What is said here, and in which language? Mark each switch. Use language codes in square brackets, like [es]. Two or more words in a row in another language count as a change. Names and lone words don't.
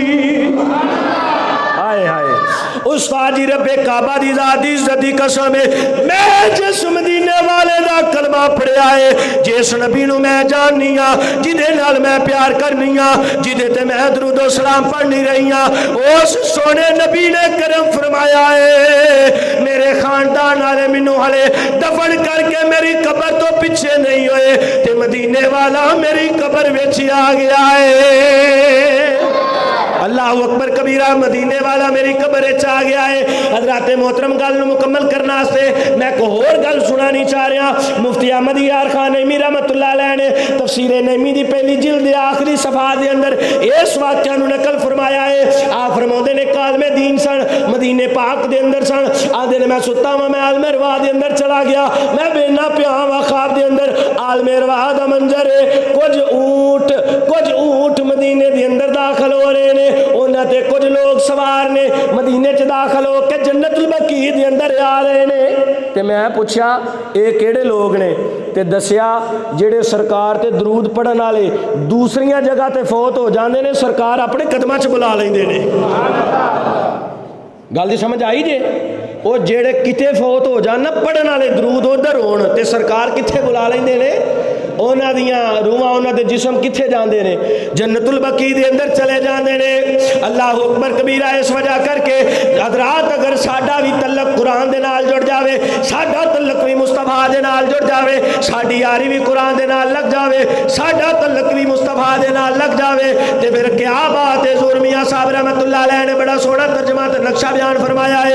[pa] ہائے ہائے استاد جی ربِ کعبہ دی ذات دی عزت دی قسم ہے، میں جس مدینے والے دا کلمہ پڑھیا ہے، جس نبی نوں میں جاننی آں، جدے نال میں پیار کرنی آں، جدے تے میں درود و سلام پڑھنی رہی آں، اس سوہنے نبی نے کرم فرمایا ہے، میرے خاندان والے مینوں حلے دفن کر کے میری قبر توں پیچھے نہیں ہوئے، تے مدینے والا میری قبر وچ آ گیا ہے. اللہ اکبر کبیرا، مدینے والا میری قبر آ گیا ہے. حضرات محترم گل مکمل کرنے واسطے میں ایک ہور گل سنانی چاہ رہا. [ur] مفتی احمد یار خان نعیمی رحمۃ اللہ علیہ نے تفسیر نعیمی کی پہلی جلد کے آخری صفحہ کے اندر اس واقعہ نقل فرمایا ہے. [pa] آپ فرماتے نے کالمے دین سن، مدینے پاک کے اندر سن، آندے نے میں ستا وا، میں عالمِ ارواح کے اندر چلا گیا، میں بینا پیا وا، خواب کے اندر عالمِ ارواح کا منظر ہے، کچھ اونٹ مدینے کے اندر داخل ہو رہے ہیں، انہوں نے کچھ لوگ سوار نے مدینے چ داخل ہو کے جنت البقیع کے اندر آ رہے ہیں. تو میں پوچھا یے کہڑے لوگ نے، تو دسیا جیڑے سرکار تے درود پڑھن والے دوسریا جگہ تے فوت ہو جاتے ہیں، سرکار اپنے قدماں چ بلا لیندے نے۔ گل دی سمجھ آئی جے. وہ جیڑے کتے فوت ہو جان نہ پڑھن والے درود ادھر ہون تے سرکار کتھے بلا لیندے نے، انہاں دیاں روحاں انہاں دے جسم کتھے جاندے نے، جنت البقیع دے اندر چلے جاندے نے. اللہ اکبر کبیرا. اس وجہ کر کے حضرات اگر ساڈا بھی تعلق قرآن دے نال جڑ جاوے، ساڈا تعلق بھی مصطفیٰ دے نال جڑ جاوے، ساڈی یاری بھی قرآن دے نال لگ جاوے، ساڈا تعلق بھی مصطفیٰ دے نال لگ جاوے، تے فیر کیا بات ہے. زر میاں صاحب رحمۃ اللہ علیہ نے بڑا سوہنا ترجمہ تے نقشہ بیان فرمایا ہے.